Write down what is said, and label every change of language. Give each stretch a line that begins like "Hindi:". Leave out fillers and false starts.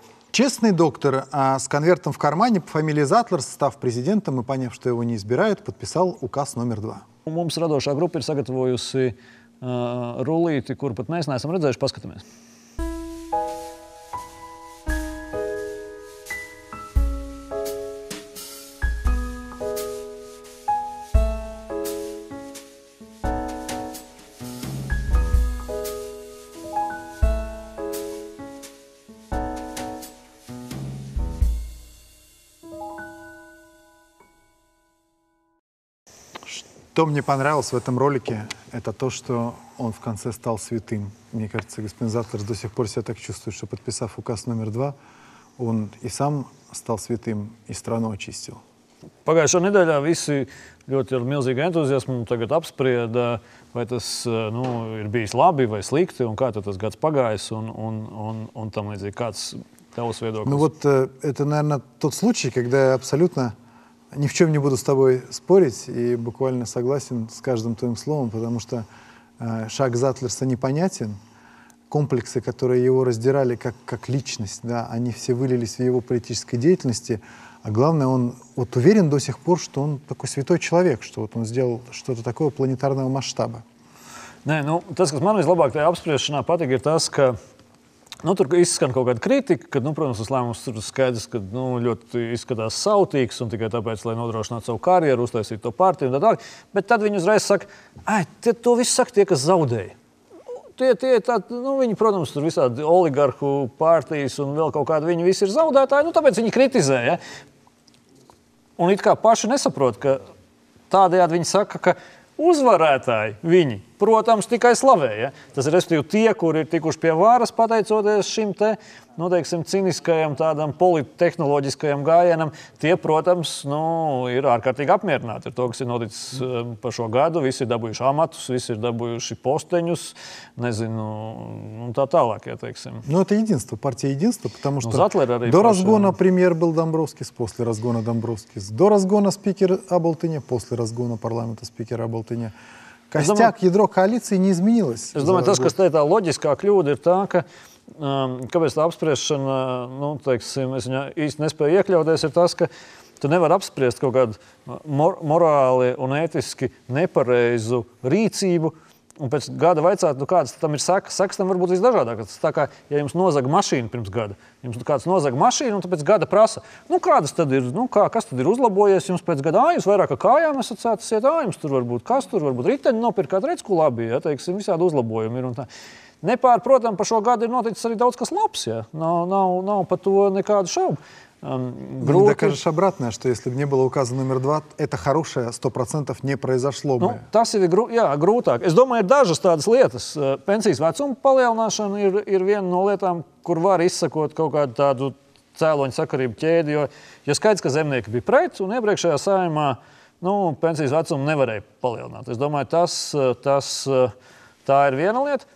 Russian: Честный доктор с конвертом в кармане по фамилии Затлер, став президентом и поняв, что его не избирают, подписал указ номер 2.
Latvian: Mums radošā grupa ir sagatavojusi rullīti, kuru pat mēs neesam redzējuši. Paskatāmies.
Russian: Что мне понравилось в этом ролике, это то, что он в конце стал святым. Мне кажется, господин Затлерс до сих пор себя так чувствует, что, подписав указ номер 2, он и сам стал святым, и страну очистил.
Latvian: Pagājušā nedēļā visi ļoti ar milzīgu entuziasmu tagad apsprieda, vai tas ir bijis labi vai slikti, un kā tas gads pagājis, un tam līdzīgi. Kāds tavs viedoklis?
Russian: Ну вот это, наверное, тот случай, когда я абсолютно ни в чем не буду с тобой спорить и буквально согласен с каждым твоим словом, потому что шаг Затлерса непонятен. Комплексы, которые его раздирали как личность, да, они все вылились в его политической деятельности. А главное, он вот уверен до сих пор, что он такой святой человек, что вот он сделал что-то такое планетарного масштаба.
Latvian: Nē, tas, kas man vislabāk tajā apspriešanā patīk, ir tas, ka tur izskan kaut kāda kritika, ka, protams, tas lēmums tur skaidrs, ka ļoti izskatās sautīgs un tikai tāpēc, lai nodrošinātu savu karjeru, uztaisītu to partiju un tā tālāk. Bet tad viņi uzreiz saka, to visu saka tie, kas zaudēja. Viņi, protams, tur visādi oligarhu partijas un vēl kaut kādi, viņi visi ir zaudētāji, tāpēc viņi kritizē. Ja? Un it kā paši nesaprot, ka tādējādi viņi saka, ka uzvarētāji viņi, protams, tikai slavē. Ja? Tas ir respektīvi tie, kuri ir tikuši pie varas pateicoties šim te, teiksim, ciniskajam tādam polittehnoloģiskajam gājienam, tie, protams, ir ārkārtīgi apmierināti ar to, kas ir noticis par šo gadu. Visi ir dabūjuši amatus, visi ir dabūjuši posteņus, nezinu, un tā tālāk, ja teiksim.
Russian: Ну, это единство, партия единства, потому что до разгона премьер был Домбровскис, после разгона Домбровскис, до разгона спикер Аболтыня, после разгона парламента спикер Аболтыня. Костяк, ядро коалиции не изменилось.
Latvian: Es domāju, tas, kas te tā loģiskā kļūda ir tā, ka kāpēc tā apspriešana, teiksim, es viņā īsti nespēju iekļauties, ir tas, ka tu nevari apspriest kaut kādu morāli un ētiski nepareizu rīcību, un pēc gada vaicāt, kādas tam ir sekas. Sekas tam var būt visdažādākas. Tas tā kā, ja jums nozaga mašīnu pirms gada, jums kāds nozaga mašīnu, un pēc gada prasa, kādas tad ir, kas tad ir uzlabojies jums pēc gada? Jūs vairāk ar kājām esat sācis iet, jums tur varbūt riteņi nopirkāt, redz, ko labi, ja, teiksim, visādi uzlabojumi ir un tā. Nepārprotam, par šo gadu ir noticis arī daudz kas labs, ja. Nav par to nekādu šaubu.
Russian: Не докажешь обратное, что если бы не было указа номер 2, это хорошее 100% не произошло бы.
Latvian: Tas ir grūtāk. Es domāju, ir dažas tādas lietas. Pensijas vecuma palielināšana ir viena no lietām, kur var izsakot kaut kādu tādu cēloņu sakarību ķēdi, jo skaidrs, ka zemnieki bija pret, un iepriekšējā saimā pensijas vecumu nevarēja palielināt. Es domāju, tā ir viena lieta.